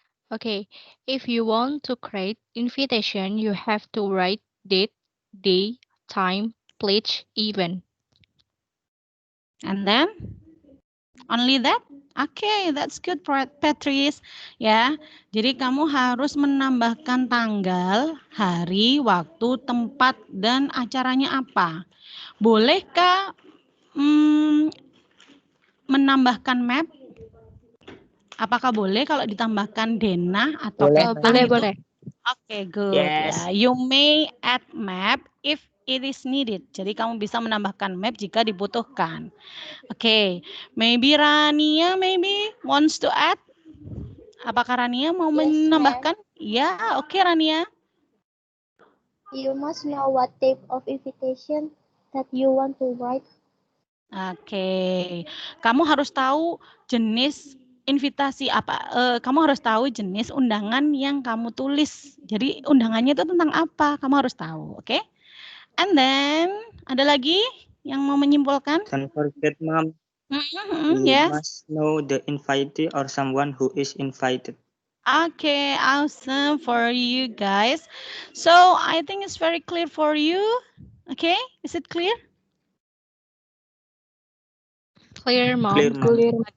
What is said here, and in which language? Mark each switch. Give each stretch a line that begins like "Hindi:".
English: Okay. If you want to create invitation, you have to write date, day, time, pledge, event. And then? Only that? Okay, that's good, Patrice.
Indonesian: Ya, jadi kamu harus menambahkan tanggal, hari, waktu, tempat, dan acaranya apa. Bolehkah menambahkan map? Apakah boleh kalau ditambahkan denah atau peta? Boleh.
English: Okay, good. Yes. You may add map if it is needed.
Indonesian: Jadi kamu bisa menambahkan map jika dibutuhkan.
English: Okay, maybe Rania wants to add.
Indonesian: Apakah Rania mau menambahkan? Ya, oke Rania.
English: You must know what type of invitation that you want to write.
Indonesian: Oke, kamu harus tahu jenis invitasi apa. Kamu harus tahu jenis undangan yang kamu tulis. Jadi undangannya itu tentang apa? Kamu harus tahu, oke?
English: And then
Indonesian: ada lagi yang mau menyimpulkan?
English: Don't forget, Mom. You Yes. must know the invitee or someone who is invited. Okay, awesome for you guys. So I think it's very clear for you. Okay, is it clear? Clear, Mom. Clear, Mom.